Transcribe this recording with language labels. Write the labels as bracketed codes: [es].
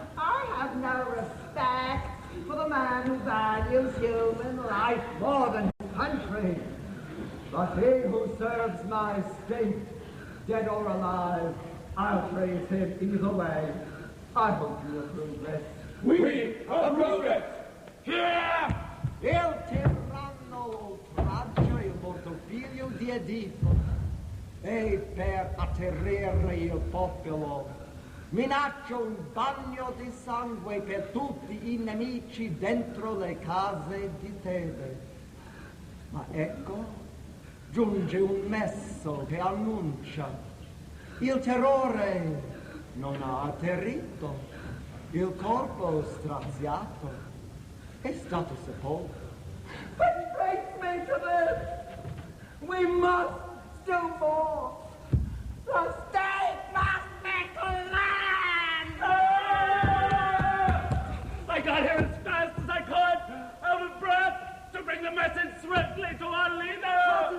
[en] I have no respect for the man who values human life more than his country. But he who serves my state, dead or alive, I'll praise him either way. I hope you approve this. We approve it! Here! [it] Il tiranno oltraggio il morto figlio di Edipo, e per atterrire il popolo minaccio un bagno di sangue per tutti i nemici dentro le case di Tebe. Ma ecco, giunge un messo che annuncia: il terrore non ha atterrito, il corpo straziato è stato sepolto. [en] Which brings me to this: we must do more. The state must be cleansed. I got here as fast as I could, out of breath, to bring the message swiftly to our leader.